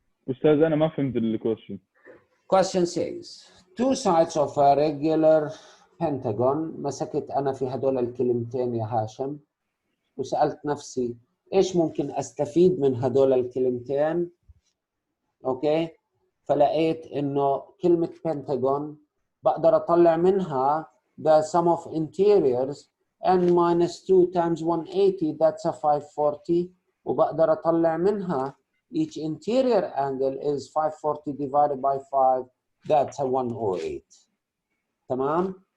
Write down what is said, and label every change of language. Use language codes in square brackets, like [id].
[ar] أستاذ أنا ما فهمت الكويشن. [en] Question says, two sides of a regular pentagon. [ar] مسكت أنا في هدول الكلمتين يا هاشم وسألت نفسي إيش ممكن أستفيد من هدول الكلمتين؟ أوكي؟ فلقيت إنه كلمة pentagon بقدر أطلع منها [en] the sum of interiors n minus 2 times 180 that's a 540 [ar] وبقدر أطلع منها [en] each interior angle is 540 divided by 5 that's a 108 [ar] تمام؟